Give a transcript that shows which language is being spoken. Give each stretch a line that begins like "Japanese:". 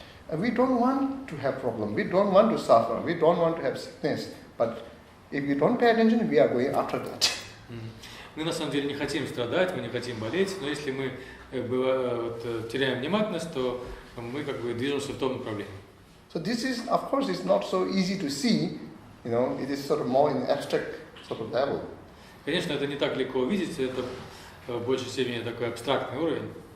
English: We don't want to have problem. We don't want to suffer. We don't want to have sickness. But if we don't pay attention, we are going after that.
Russian: Мы на самом деле не хотим страдать, мы не хотим болеть, но если мы теряем внимательность, то мы как бы движемся в том направлении.
English: So this is, of course, it's not so easy to see. It is sort of more in abstract sort of level.
Russian: Конечно, это не так легко увидеть, это в большей степени такой абстрактный уровень.